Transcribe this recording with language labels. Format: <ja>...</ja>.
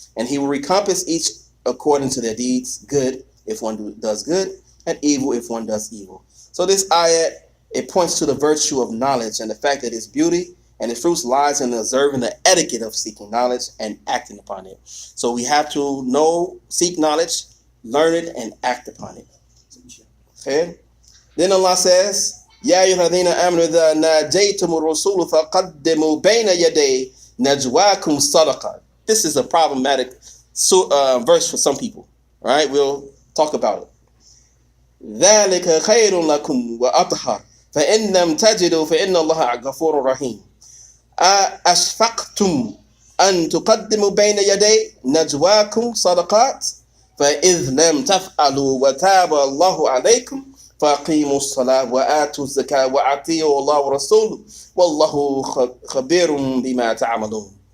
<en>And he will recompense each according to their deeds, good if one does good, and evil if one does evil. So this ayat, it points to the virtue of knowledge and the fact that its beauty and its fruits lies in observing the etiquette of seeking knowledge and acting upon it. So we have to know, seek knowledge, learn it, and act upon it. Okay? Then Allah says,</en> <ar>يا أيها الذين آمنوا إذا ناجيتم الرسول فقدموا بين يدي نجواكم صدقة.</ar> <en>This is a problematic verse for some people. Right? We'll talk about it.</en> <ar>ذلك خير لكم وأطهر فإن لم تجدوا فإن الله غفور رحيم. أشفقتم أن تقدموا بين يدي نجواكم صدقات فإذ لم تفعلوا وتاب الله عليكم فأقيموا الصلاة وآتوا الزكاة وأطيعوا الله ورسوله والله خبير بما تعملون.</ar>